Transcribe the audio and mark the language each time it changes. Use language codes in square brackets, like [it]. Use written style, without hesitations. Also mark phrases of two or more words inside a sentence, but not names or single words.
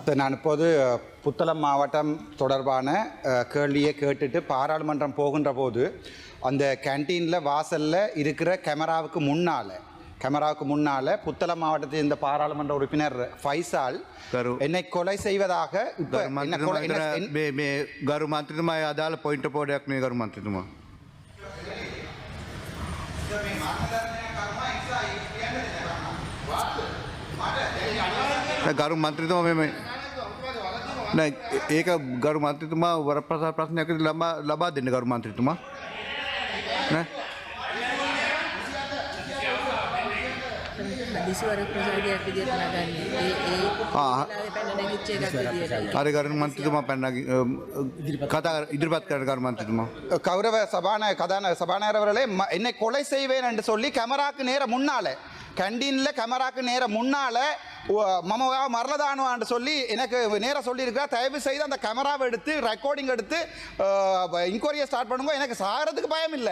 [ta] நான் இப்போது புத்தளம் மாவட்டம் தொடர்பான கேள்வியை கேட்டுட்டு பாராளுமன்றம் போகின்ற போது அந்த கேன்டீனில் வாசலில் இருக்கிற கேமராவுக்கு முன்னால் புத்தளம் மாவட்டத்தில் இந்த பாராளுமன்ற உறுப்பினர் ஃபைசால் என்னை கொலை செய்வதாக [si] ගරු මන්ත්‍රීතුමා අදාළ පොයින්ට් පොඩයක් මේ ගරු මන්ත්‍රීතුමා ගරු මන්ත්‍රීතුමා මේ නෑ ඒක ගරු මන්ත්‍රීතුමා වරප්‍රසාද ප්‍රශ්නයක් ලබා දෙන්න ගරු මන්ත්‍රීතුමා නෑ හරි ගරු මන්ත්‍රීතුමා කතා ඉදිරිපත් කරන ගරු මන්ත්‍රීතුමා [ta] கௌரவ சபாநாயகர்களே என்னை கொலை செய்வேன் என்று சொல்லி கேமராக்கு நேர முன்னால கேண்டீனில் கேமராக்கு நேர முன்னால மமவா மரலதானுவான்னு சொல்லி எனக்கு நேராக சொல்லியிருக்கிறா. தயவு செய்து அந்த கேமராவை எடுத்து ரெக்கார்டிங் எடுத்து [en] inquiry start [ta] பண்ணும்போது எனக்கு சாகிறதுக்கு பயம் இல்லை.